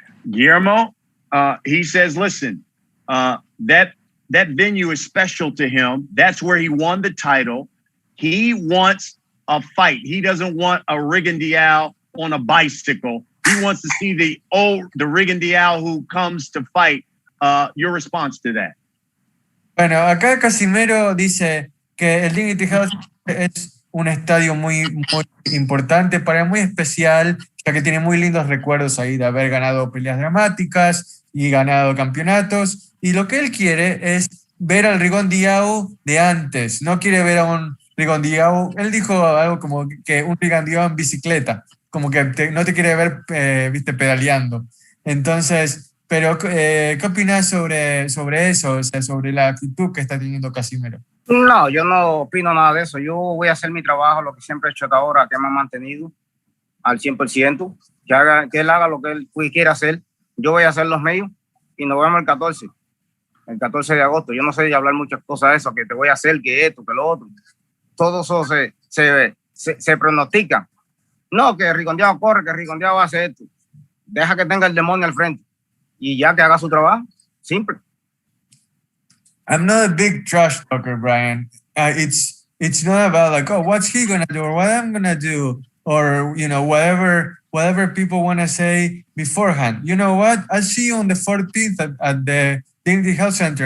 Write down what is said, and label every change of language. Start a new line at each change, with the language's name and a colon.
English: Guillermo, he says, listen, that venue is special to him. That's where he won the title. He wants a fight. He doesn't want a Rigondeaux on a bicycle. He wants to see the Rigondeaux who comes to fight. Your response to that?
Spanish: Bueno, acá Casimero dice que el Dignity House es un estadio muy, muy importante para él, muy especial, ya que tiene muy lindos recuerdos ahí de haber ganado peleas dramáticas y ganado campeonatos. Y lo que él quiere es ver al Rigondeaux de antes. No quiere ver a un Rigondeaux. Él dijo algo como que un Rigondeaux en bicicleta, como que no te quiere ver, pedaleando. Entonces, pero ¿qué opinas sobre eso? O sea, sobre la actitud que está teniendo Casimero. No, yo no opino nada de eso. Yo voy a hacer mi trabajo, lo que siempre he hecho hasta ahora, que me ha mantenido al 100%. Que él haga lo que él quiera hacer. Yo voy a hacer los míos y nos vemos el 14 de agosto. Yo no sé de hablar muchas cosas de eso, que te voy a hacer, que esto, que lo otro. Todo eso se pronostica. No, que Rigondeaux corre, que Rigondeaux hace esto. Deja que tenga el demonio al frente y ya que haga su trabajo. Simple.
English: I'm not a big trash talker, Brian. It's not about like, oh, what's he gonna do or what I'm gonna do or whatever people want to say beforehand. You know what? I'll see you on the 14th at the Dignity Health Center.